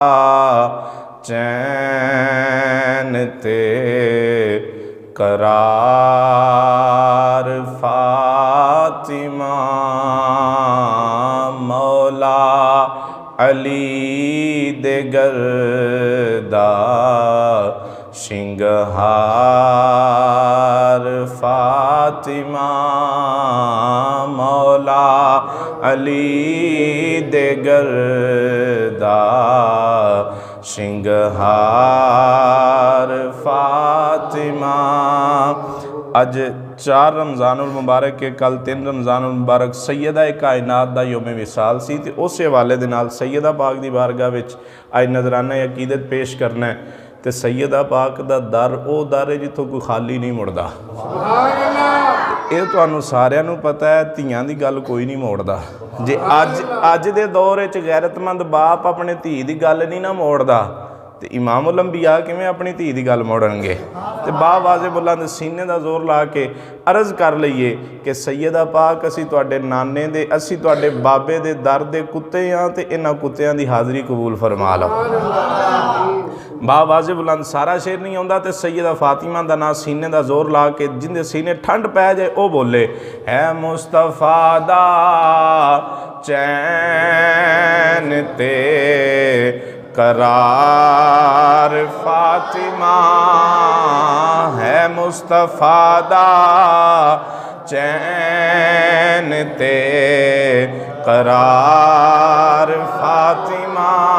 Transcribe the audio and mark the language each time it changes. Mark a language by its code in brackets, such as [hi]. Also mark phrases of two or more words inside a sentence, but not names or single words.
[pa] چین تے قرار فاطمہ مولا علی دے گردا شنگہار فاطمہ مولا علی دے گردا شنگہار فاطمہ۔ اج 4 رمضان المبارک کے کل 3 رمضان المبارک سیدہ کائنات دا یوم وصال سی تے اس حوالے دے نال سیدہ پاک دی بارگاہ وچ اج نظرانہ عقیدت پیش کرنا ہے تے سیدہ پاک دا در او در ہے جتھوں کوئی خالی نہیں مڑدا۔ یہ تانوں ساریاں نوں پتہ ہے دھیاں دی گل کوئی نہیں موڑدا۔ جے اج دے دور وچ غیرت مند باپ اپنے دھی دی گل نہیں نہ موڑدا تے امام الانبیاء کیویں اپنی دھی دی گل موڑن گے؟ تے با واضح بلند سینے دا زور لا کے عرض کر لئیے کہ سیدہ پاک اسی تواڈے نانے دے اسی تواڈے بابے دے در دے کتے ہاں تے انہاں کتیاں دی حاضری قبول فرما لو۔ با واضح بلند سارا شعر نہیں آندا تے سیدہ فاطمہ دا نا سینے دا زور لا کے جن دے سینے ٹھنڈ پہ جائے او بولے اے مصطفیٰ دا چین تے قرار فاطمہ ہے مصطفیٰ دا چین تے قرار فاطمہ